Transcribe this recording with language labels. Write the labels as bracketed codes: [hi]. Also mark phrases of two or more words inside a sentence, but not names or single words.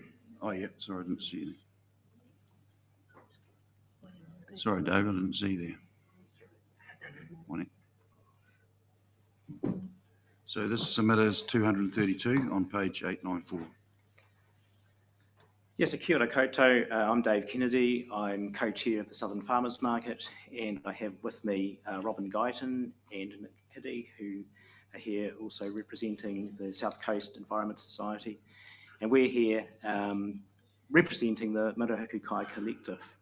[en] Oh, yeah, sorry, I didn't see you there. Sorry, David, I didn't see you there. Morning. So this submitter is 232 on page 894. Yes, [mi] kia ora koutou. [en] I'm Dave Kennedy. I'm co-chair of the Southern Farmers Market, and I have with me Robin Guyton and Nick Kiddy, who are here also representing the South Coast Environment Society. And we're here representing the Murihiku Kai Collective.